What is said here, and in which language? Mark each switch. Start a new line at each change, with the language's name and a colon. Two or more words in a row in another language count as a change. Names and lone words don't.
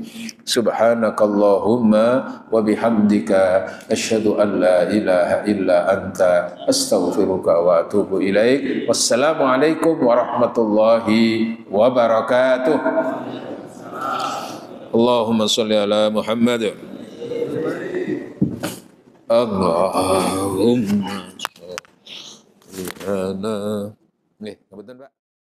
Arabic: سبحانك اللهم وبحمدك أشهد أن لا إله إلا أنت أستغفرك وأتوب إليك. والسلام عليكم ورحمة الله وبركاته. اللهم صل على محمد. اللهم صل على.
Javanese: Nggih, ngapunten Pak.